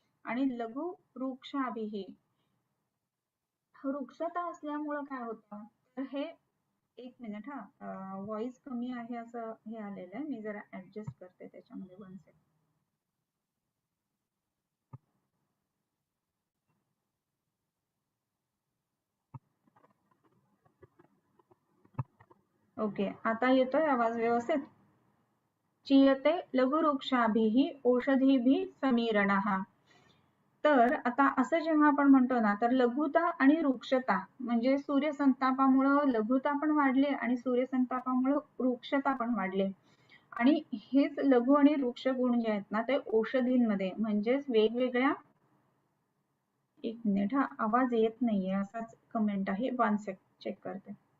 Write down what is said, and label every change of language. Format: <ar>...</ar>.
<mr>आणि लघु वृक्षाभिः, वृक्षता असल्यामुळं काय होतं तर हे, एक मिनिट व्हॉइस कमी आहे असं हे आलेलं आहे, मी जरा ऍडजस्ट करते त्याच्यामध्ये 1 सेकंड. ओके, आता येतोय आवाज व्यवस्थित.</mr> <sa>चीयते लघुवृक्षाभिः औषधीभिः समीरणः.</sa> <mr>तर आता असं जेव्हा आपण म्हणतो ना तर लघुता आणि वृक्षता म्हणजे सूर्यसंतापामुळं लघुता पण वाढली आणि सूर्यसंतापामुळं वृक्षता पण वाढली. आणि हेच लघु आणि वृक्ष गुण जे आहेत ना ते औषधींमध्ये म्हणजेच वेगवेगळ्या, एक मिनिट आवाज येत नाहीये असाच कमेंट आहे, 1 सेकंड चेक करते.</mr>